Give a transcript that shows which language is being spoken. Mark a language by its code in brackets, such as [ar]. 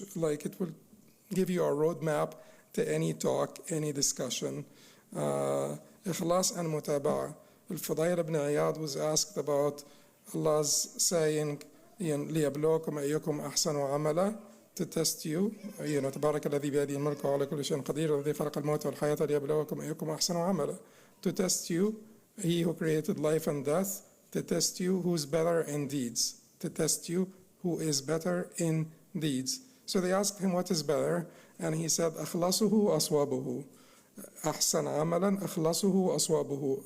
[en] It will give you a roadmap to any talk, any discussion. Ikhlas and mutaba'ah. Al-Fudayl ibn Iyad was asked about Allah's saying, [ar] لِيَبْلُوكُمْ أَيُّكُمْ أَحْسَنُ عَمَلًا, [en] to test you. [ar] تبارك الذي بيده الملك وعلى كل شيء قدير الذي خلق الموت والحياة ليبلوكم أيكم أحسن عملا. [en] To test you, He who created life and death, to test you who's better in deeds. To test you who is better in deeds. So they asked him what is better, and he said, [ar] أخلصه أصوابه. أحسن عملا أخلصه أصوابه.